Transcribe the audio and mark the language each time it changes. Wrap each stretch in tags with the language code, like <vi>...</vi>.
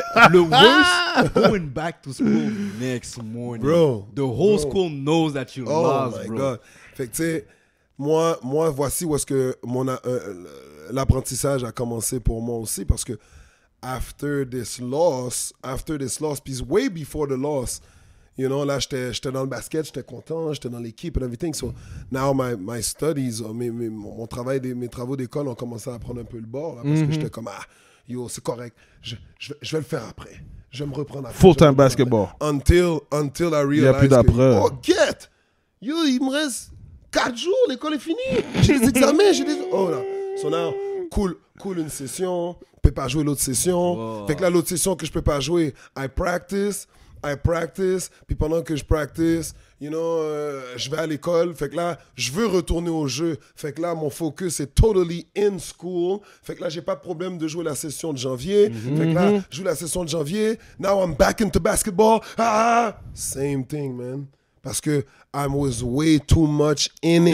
<en>Le worst, going back to school next morning. Bro. The whole school knows that you lost, Oh my bro. God.</en> <fr>Fait que tu sais, moi, voici où est-ce que l'apprentissage a commencé pour moi aussi, parce que</fr> <en>after this loss,</en> <fr>puis way before the loss, you know, là, j'étais dans le basket, j'étais content, j'étais dans l'équipe and everything.</fr> <en>So now my studies,</en> <fr>mes travaux d'école ont commencé à prendre un peu le bord, là, parce que j'étais comme, yo, c'est correct, je vais le faire après. Je vais me reprendre après.</fr> <en>Full-time basketball. Until I realize.</en> <fr>Il n'y a plus d'après. Yo, il me reste 4 jours, l'école est finie. J'ai des examens, oh là. So now, cool une session, je peux pas jouer l'autre session. Fait que là, l'autre session que je peux pas jouer,</fr> <en>I practice.</en> <fr>Puis pendant que je practice, you know, je vais à l'école. Fait que là, je veux retourner au jeu. Fait que là, mon focus est totally in school. Fait que là, j'ai pas de problème de jouer la session de janvier. Fait que là, je joue la session de janvier.</fr> <en>Now I'm back into basketball. Same thing, man.</en> <fr>Parce que</fr> <en>I was way too much in it.</en>